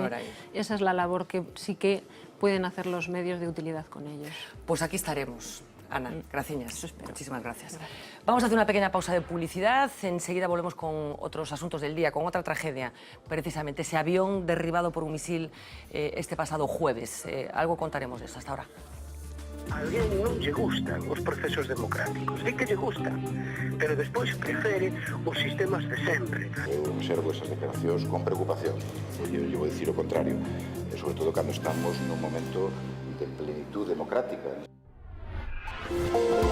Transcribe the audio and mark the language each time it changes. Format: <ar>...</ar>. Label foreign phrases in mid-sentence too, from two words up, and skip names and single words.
<es>Esa es la labor que sí que pueden hacer los medios de utilidad con ellos. Pues aquí estaremos. Ana, gracias. Muchísimas gracias. Vamos a hacer una pequeña pausa de publicidad. Enseguida volvemos con otros asuntos del día, con otra tragedia, precisamente ese avión derribado por un misil este pasado jueves. Algo contaremos de eso. Hasta ahora.</es> <gl>A alguén non lle gustan os procesos democráticos, di que lle gustan, pero despois prefere os sistemas de sempre. Eu observo esas declaracións con preocupación. Eu vou dicir o contrario, sobre todo cando estamos nun momento de plenitud democrática.</gl>